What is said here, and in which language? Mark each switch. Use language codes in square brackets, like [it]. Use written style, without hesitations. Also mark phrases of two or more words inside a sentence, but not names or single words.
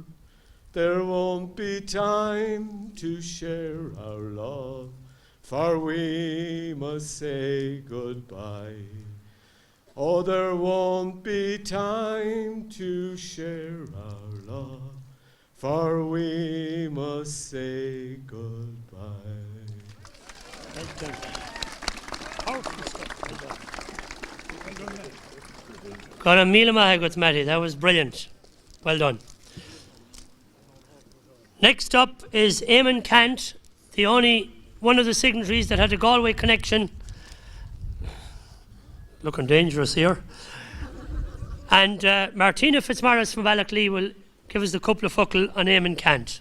[en] There won't be time to share our love, for we must say goodbye. Oh, there won't be time to share our love, for we must say goodbye. [ga] Gona míle maith Matty, [en] that was brilliant. Well done. Next up is Eamon Cant, the only one of the signatories that had a Galway connection. Looking dangerous here. And Martina Fitzmaurice from Ballachley will give us the couple of focal on Eamon Cant.